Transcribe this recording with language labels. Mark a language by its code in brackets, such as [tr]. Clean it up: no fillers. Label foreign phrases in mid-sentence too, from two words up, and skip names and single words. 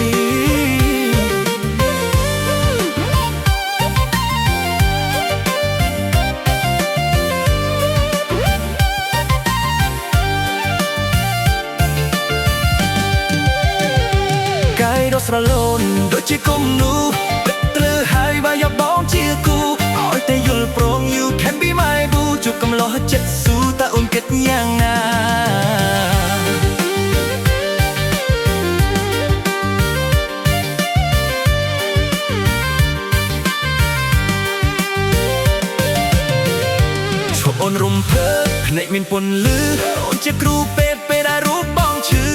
[km] កាយរស់ស្រលូនដូចជាគុំនោះទឹកត្រូវហើយបើយកបងជាគូឲ្យតែយល់ព្រម [en] You can be my boo [km] ជួបកំឡោះចិត្តស៊ូតើអូនគិតយ៉ាងណា អូនរំភើបភ្នែកមានពន្លឺអូនជាគ្រូពេទ្យពេលដែលរូបបងឈឺ